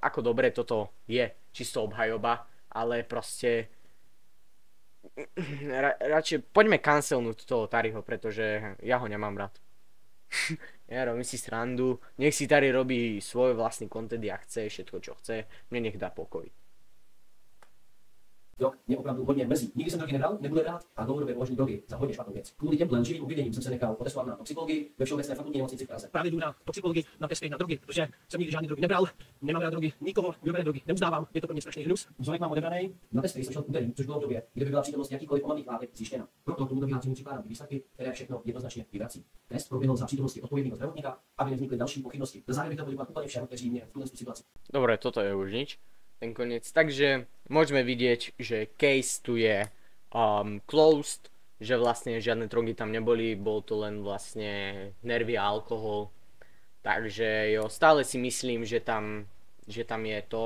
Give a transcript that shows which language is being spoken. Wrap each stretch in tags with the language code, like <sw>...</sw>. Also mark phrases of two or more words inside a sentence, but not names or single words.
<sk>Ako dobre toto je čisto obhajoba, ale proste radšej poďme cancelnúť toho Tariho, pretože ja ho nemám rád. Ja robím si srandu, nech si Tari robí svoj vlastný content, jak chce, všetko čo chce, mne nech dá pokoj. Jo,</sk> <cs>mě opravdu hodně mrzí. Nikdy jsem drogy nebral, nebudu brát a dlouhodobě považuji drogy za hodně špatnou věc. Kvůli těmhle lživým obviněním jsem se nechal otestovat na toxikologii ve Všeobecné fakultní nemocnici v Praze. Právě jdu na toxikologii na testy na drogy, protože jsem nikdy žádný drogy nebral, nemám rád drogy, nikoho, kdo bere drogy, neuznávám, je to pro mě strašný hnus. Vzorek mám odebraný. Na testy jsem šel v úterý, což bylo v době, kdy by byla přítomnost jakýkoliv omamných látek zjištěna. Proto tomu vyjádření přikládám výsledky, které všechno jednoznačně vyvrací. Test proběhl za přítomnosti odpovědného zdravotníka, aby nevznikly další pochybnosti. Na závěr bych chtěl poděkovat úplně všem, kteří mě v tuhle situaci.</cs> <sk>Dobre, toto je už nič. Ten koniec. Takže môžeme vidieť, že case tu je closed, že vlastne žiadne drogy tam neboli, bol to len vlastne nervy a alkohol. Takže jo, stále si myslím, že tam je to.</sk>